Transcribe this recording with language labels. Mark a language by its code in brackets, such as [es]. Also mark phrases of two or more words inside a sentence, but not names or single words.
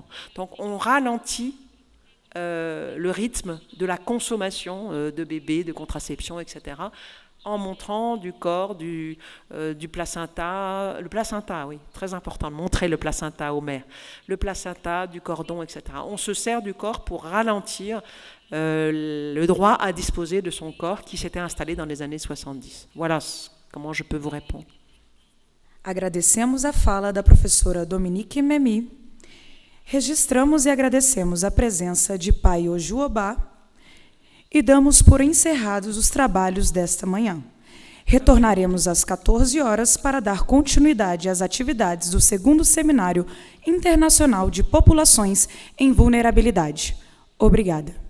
[fr] Donc on ralentit le rythme de la consommation de bébés, de contraception, etc., en montrant du corps, du placenta, le placenta, oui, très important, de montrer le placenta aux mères, le placenta, du cordon, etc. On se sert du corps pour ralentir le droit à disposer de son corps qui s'était installé dans les années 70. Voilà comment je peux vous répondre. [pt] Agradecemos a fala da professora Dominique Memmi, registramos e agradecemos a presença de Pai Ojuobá e damos por encerrados os trabalhos desta manhã. Retornaremos às 14 horas para dar continuidade às atividades do 2º Seminário Internacional de Populações em Vulnerabilidade.